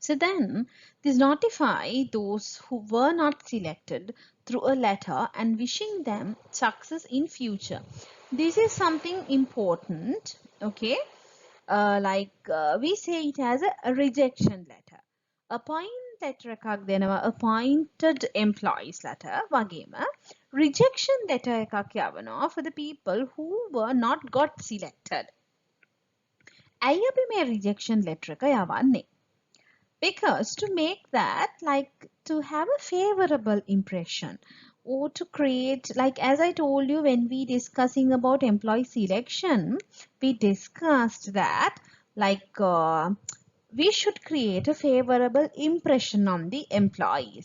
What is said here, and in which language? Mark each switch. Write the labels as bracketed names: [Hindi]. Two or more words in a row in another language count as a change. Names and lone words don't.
[English] So then this notify those who were not selected through a letter and wishing them success in future. This is something important, okay? We say it as a rejection letter. Appoint letter [Sinhala] එකක් දෙනවා [English] appointed employees letter වගේම rejection letter [Sinhala] එකක් යවනවා [English] for the people who were not got selected. [Sinhala] ඇයි අපි මේ [English] rejection letter [Sinhala] එක යවන්නේ? [English] Because to make that, like, to have a favorable impression or to create, like as I told you when we discussing about employee selection, we discussed that we should create a favorable impression on the employee.